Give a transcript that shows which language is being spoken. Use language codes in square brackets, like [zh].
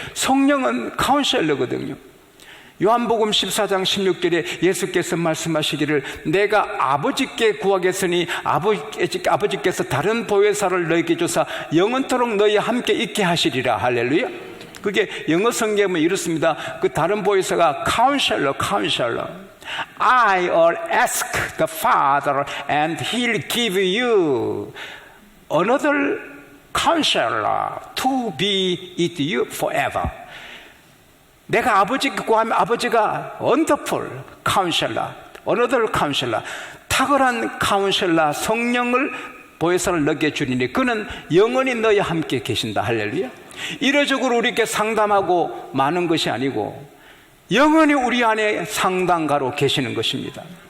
[ko] 성령은 카운셀러거든요. 요한복음 14장 16절에 예수께서 말씀하시기를 내가 아버지께 구하겠으니 아버지께서 다른 보혜사를 너에게 주사 영원토록 너희와 함께 있게 하시리라. 할렐루야. 그게 영어 성경에 이렇습니다. 그 다른 보혜사가 카운셀러. [en] I will ask the Father and He'll give you another counselor to be with you forever. [ko] 내가 아버지께 구하면 아버지가 [en] wonderful counselor, another counselor, [ko] 탁월한 카운셀러 성령을 보혜사를 너에게 주리니 그는 영원히 너희와 함께 계신다. 할렐루야. 이례적으로 우리에게 상담하고 마는 것이 아니고 영원히 우리 안에 상담가로 계시는 것입니다.